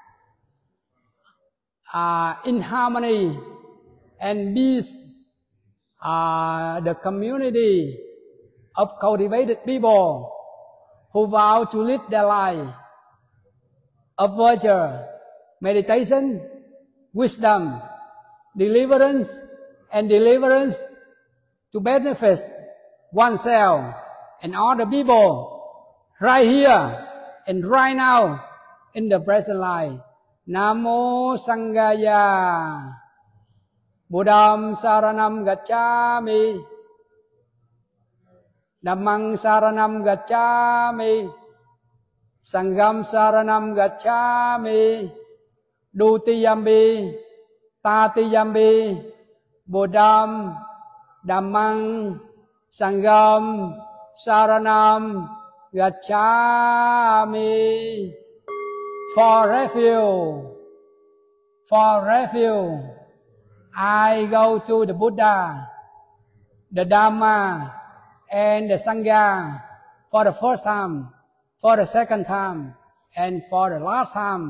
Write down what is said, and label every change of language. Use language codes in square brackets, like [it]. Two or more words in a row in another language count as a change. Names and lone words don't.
[en] in harmony and peace, the community of cultivated people who vow to live their life of virtue, meditation, wisdom, deliverance to benefit oneself and other people right here and right now in the present life. [pi] Namo Sanghaya. Buddham Saranam Gacchami. Dhammang Saranam Gacchami. Sangham Saranam Gacchami. Dutiyambi. Tatiyambi. Buddham. Dhammang. Sangham. Saranam Gacchami. [en] For refuge, I go to the Buddha, the Dharma, and the Sangha for the first time, for the second time, and for the last time.